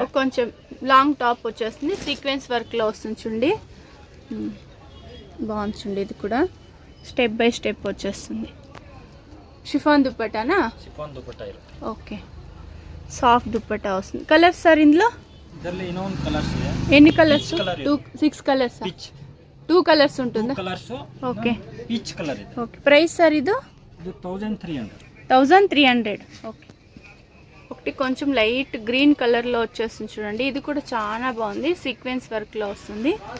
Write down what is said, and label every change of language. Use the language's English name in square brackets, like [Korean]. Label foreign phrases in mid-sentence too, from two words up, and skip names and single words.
[Telugu] కొంచెం [English] long top [Telugu] వచ్చేస్తుంది, [English] sequence work [Telugu] లో వస్తుంది. చూడండి, బాగుంది. చూడండి, ఇది కూడా [English] step by step [Telugu] వచ్చేస్తుంది. షిఫాన్ దుప్పటానా? షిఫాన్ దుపట్టా. ఓకే, సాఫ్ట్ దుప్పటా వస్తుంది. కలర్స్ సార్ ఇందులో? [Kannada] ಇದರಲ್ಲಿ ಇನ್ನೊಂದು ಕಲರ್ಸ್ ಇದೆ. [Telugu] ఎన్ని కలర్స్? 6 కలర్స్. పీచ్ 2 కలర్స్ ఉంటుందా? కలర్స్. ఓకే, [English] peach colour [Kannada] ಇದೆ. [Telugu] ఓకే, [English] price sir [Telugu] ఇది 1300. ఓకే, ఒకటి కొంచెం [English] light green colour [Telugu] లో వచ్చేస్తుంది. చూడండి, ఇది కూడా చాలా బాగుంది. [English] sequence work [Telugu] లో వస్తుంది.